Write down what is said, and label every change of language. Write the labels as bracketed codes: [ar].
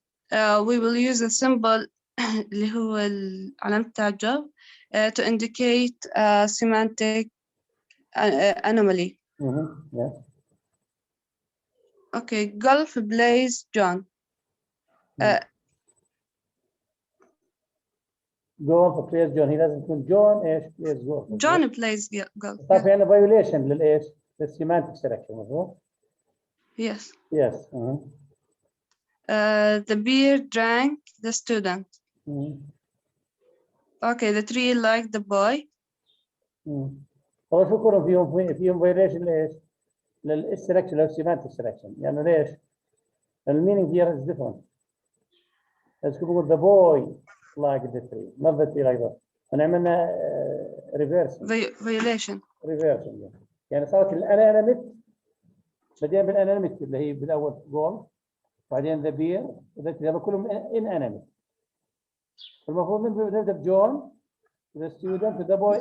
[en] We will use a symbol [ar] اللي هو علامة التعجب [en] to indicate a semantic anomaly. Yeah. Okay. Golf plays John. Golf plays John. He doesn't put John [ar] ايش [en] plays golf. John plays golf. [ar] طيب في عندنا violation للايش؟ للsemantic selection مظبوط؟ [en] Yes. Yes. Uh-huh. The beer drank the student. Okay, the tree liked the boy. [ar] هو شو كلهم فيهم violation لإيش؟ للسelection للsemantic selection يعني ليش؟ المينينج [en] here is different. [ar] بس كيف بقول [en] the boy liked the tree not the tree like that. [ar] فنعملنا reverse. [en] Violation. [ar] Reverse يعني صارت الانانيميت بدينا بالانانيميت اللي هي بالاول جول بعدين ذا بير هذول كلهم inanimate. المفروض نبدا بجون [en] the student the boy